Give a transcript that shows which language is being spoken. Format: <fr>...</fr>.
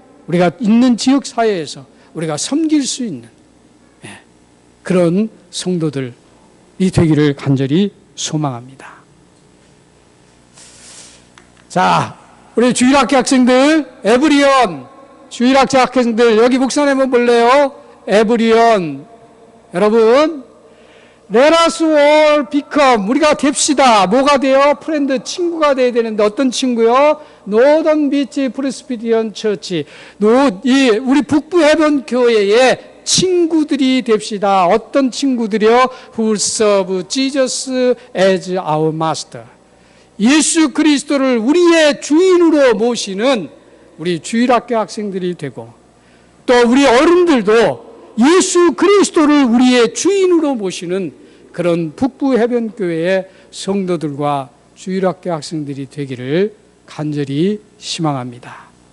<ko>우리가 있는 지역 사회에서 우리가 섬길 수 있는 그런 성도들이 되기를 간절히 소망합니다. 자, 우리 주일학교 학생들, 에브리온, 주일학교 학생들, 여기 목사님 한번 볼래요? 에브리온.</ko> <en>여러분, let us all become,</en> <ko>우리가 됩시다. 뭐가 돼요? 프렌드, 친구가 돼야 되는데 어떤 친구요? 노던 비치 프레스비디언 처치. 우리 북부 해변 교회의 친구들이 됩시다. 어떤 친구들이요?</ko> <en>Who serve Jesus as our master.</en> <ko>예수 그리스도를 우리의 주인으로 모시는 우리 주일학교 학생들이 되고, 또 우리 어른들도 예수 그리스도를 우리의 주인으로 모시는 그런 북부 해변교회의 성도들과 주일학교 학생들이 되기를 간절히 희망합니다.</ko>